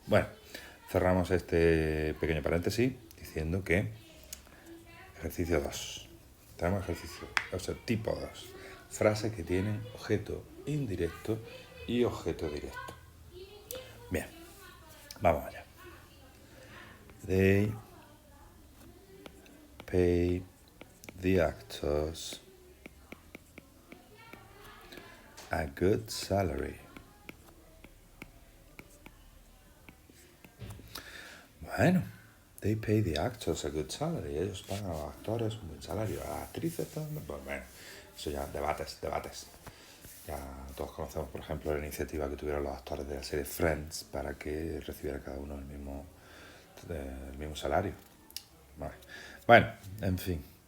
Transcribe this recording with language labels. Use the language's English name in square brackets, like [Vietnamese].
[Spanish] Bueno, cerramos este pequeño paréntesis diciendo que ejercicio 2. Tenemos ejercicio, o sea, tipo 2. Frases que tienen objeto indirecto y objeto directo. Bien, vamos allá. [English] They pay the actors a good salary. Bueno, they pay the actors a good salary. [Spanish] Ellos pagan a los actores un buen salario. A las actrices también. Pues bueno, eso ya, debates. Ya todos conocemos, por ejemplo, la iniciativa que tuvieron los actores de la serie Friends para que recibiera cada uno el mismo salario. Vale. Bueno, en fin.